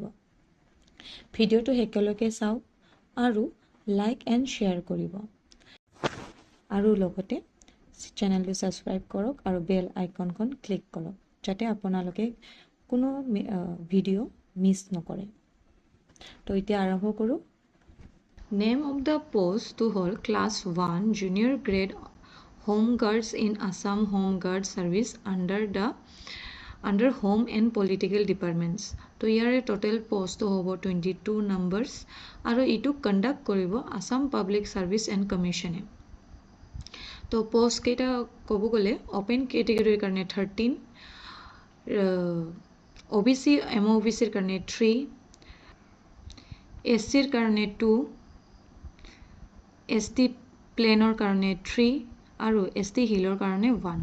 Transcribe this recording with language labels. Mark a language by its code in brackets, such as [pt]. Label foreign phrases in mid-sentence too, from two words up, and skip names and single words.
[as] ভিডিঅ'টো শেষলৈকে চাওক আৰু [en] like and share [as] কৰিব আৰু লগতে চেনেলটো ছাবস্ক্ৰাইব কৰক আৰু [en] bell iconখন [as] ক্লিক কৰক যাতে আপোনালোকে কোনো ভিডিঅ' মিছ নকৰে। তো এতিয়া আৰম্ভ কৰোঁ। [en] Name of the post হ'ল Class 1 Junior Grade Home Guards in Assam Home Guard Service under Home and Political Departments. [as] তো ইয়াৰে [en] total post [as] হ'ব 22 নম্বৰ্ছ আৰু এইটো কণ্ডাক্ট কৰিব আসাম পাব্লিক ছাৰ্ভিচ এণ্ড কমিশ্যনে। তো পোষ্ট কেইটা ক'ব গ'লে [en] open categoryৰ [as] কাৰণে 13, OBC MOBCৰ কাৰণে 3, SCৰ কাৰণে 2, ST প্লেনৰ কাৰণে 3 আৰু ST হিলৰ কাৰণে 1।